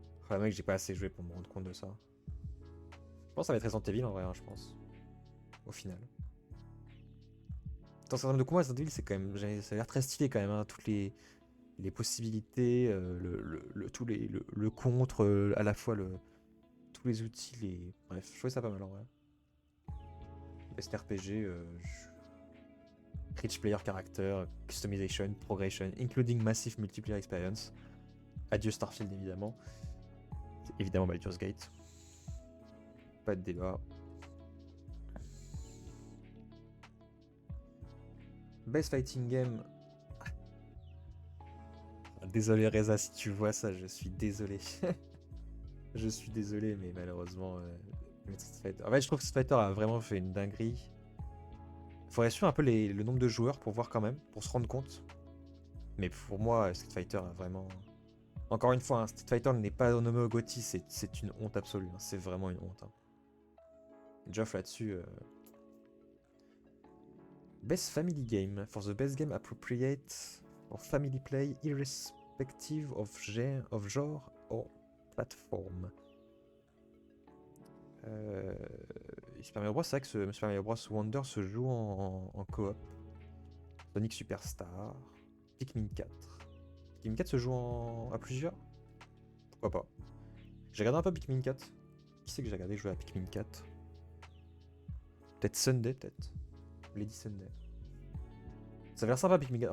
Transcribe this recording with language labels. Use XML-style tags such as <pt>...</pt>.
<fr>Ah mec, j'ai pas assez joué pour me rendre compte de ça. Je pense que ça va être Resident Evil en vrai, hein, je pense. Au final. Dans ce termes de combat, Resident Evil c'est quand même, ça a l'air très stylé quand même, hein, toutes les possibilités, le contre, à la fois tous les outils, bref, je trouvais ça pas mal en vrai.</fr> <en>Best RPG, Rich Player Character, Customization, Progression, including Massive Multiplayer Experience.</en> <fr>Adieu Starfield évidemment. Évidemment Baldur's Gate. Pas de débat.</fr> <en>Best Fighting Game.</en> <fr>Désolé Reza si tu vois ça, je suis désolé. Je suis désolé, mais malheureusement, Street Fighter. En fait, je trouve que Street Fighter a vraiment fait une dinguerie. Faudrait suivre un peu le nombre de joueurs pour voir quand même, pour se rendre compte. Mais pour moi, Street Fighter a vraiment... Encore une fois, hein, Street Fighter n'est pas nommé au GOTY, c'est une honte absolue. Hein, c'est vraiment une honte. Hein. Geoff là-dessus...</fr> <en>Best Family Game. For the best game appropriate for family play, irrespective of genre or platform.</en> <fr>Super Mario Bros, c'est vrai que Super Mario Bros Wonder se joue en coop. Sonic Superstar. Pikmin 4. Pikmin 4 se joue à plusieurs? Pourquoi pas? J'ai regardé un peu Pikmin 4. Qui c'est que j'ai regardé jouer à Pikmin 4? Peut-être Sunday, peut-être. Lady Sunday. Ça a l'air sympa Pikmin 4.</fr>